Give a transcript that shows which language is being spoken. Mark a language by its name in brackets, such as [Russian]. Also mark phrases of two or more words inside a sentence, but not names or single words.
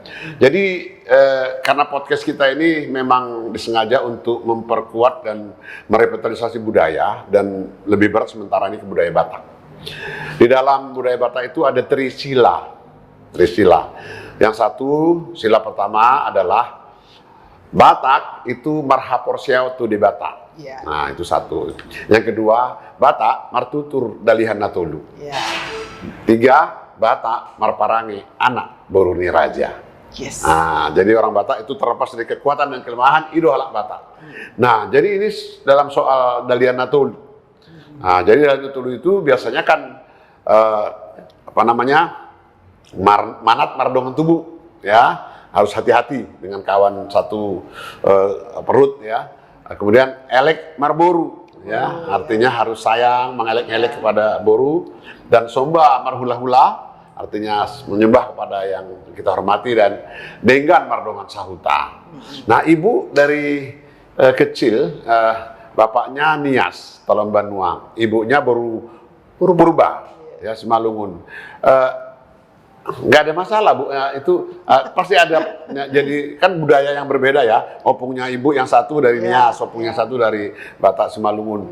[Indonesian] Jadi karena podcast kita ini memang disengaja untuk memperkuat dan merevitalisasi budaya dan lebih berat sementara ini ke budaya Batak. Di dalam budaya Batak itu ada trisila. Yang satu, sila pertama adalah Batak itu [Batak Toba] marhaporsiau tu di Batak. [Indonesian] Nah, itu satu. Yang kedua, [Batak Toba] Batak martutur dalihan natolu. Tiga, Batak marparangi anak boruni raja. [Indonesian] Nah, jadi orang Batak itu terlepas dari kekuatan dan kelemahan itu [Batak Toba] halak Batak. [Indonesian] Nah, jadi ini dalam soal [Batak Toba] dalihan natolu. [Indonesian] Nah, jadi [Batak Toba] dalihan natolu [Indonesian] itu biasanya kan [Batak Toba] manat mardongan tubuh, [Indonesian] ya, harus hati-hati dengan kawan satu perut, ya. [Batak Toba] Kemudian elek marboru, [Indonesian] ya, artinya harus sayang, mengelek-elek kepada boru, dan [Batak Toba] somba marhula-hula, [Indonesian] artinya menyembah kepada yang kita hormati, dan [Batak Toba] denggan mardongan sahuta. [Indonesian] Nah, ibu dari kecil, bapaknya Nias Talambanua, ibunya Purba, ya, Simalungun. Nggak ada masalah, Bu, ya, itu pasti ada, ya, jadi kan budaya yang berbeda, ya, opungnya ibu yang satu dari Nias, opungnya satu dari Batak Simalungun.